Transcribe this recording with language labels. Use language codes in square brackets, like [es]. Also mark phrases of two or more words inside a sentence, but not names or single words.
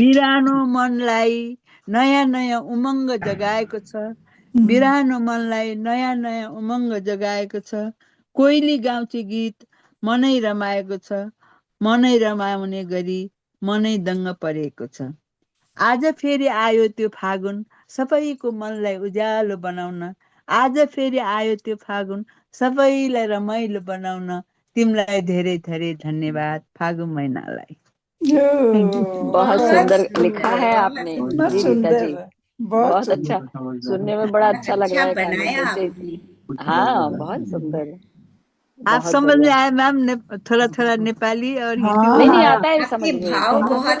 [ne] बिरानो मनलाई नयाँ नयाँ उमङ्ग जगाएको छ, बिरानो मनलाई नयाँ नयाँ उमङ्ग जगाएको छ, कोइली गाउँची गीत मनै रमाएको छ, मनै रमाउने गरी मनै दङ्ग परेको छ, आज फेरि आयो त्यो फागुन सबैको मनलाई उज्यालो बनाउन, आज फेरि आयो त्यो फागुन सबैलाई रमाइलो बनाउन, तिमीलाई धेरै धेरै धन्यवाद फागुन महिनालाई। [en] thank you. [hi] बहुत बहुत सुंदर लिखा सुंदर, है बहुत आपने बहुत जी रीता जी, सुंदर, बहुत बहुत अच्छा, सुंदर। सुनने में बड़ा अच्छा लग रहा अच्छा है गाने बनाया जैसे। आपने। हाँ बहुत सुंदर, आप बहुत समझ में बढ़िया। आया मैम? थोड़ा थोड़ा नेपाली और हिंदी हाँ नहीं नहीं बोलना। हाँ, आता है समझ आपके में। भाव बहुत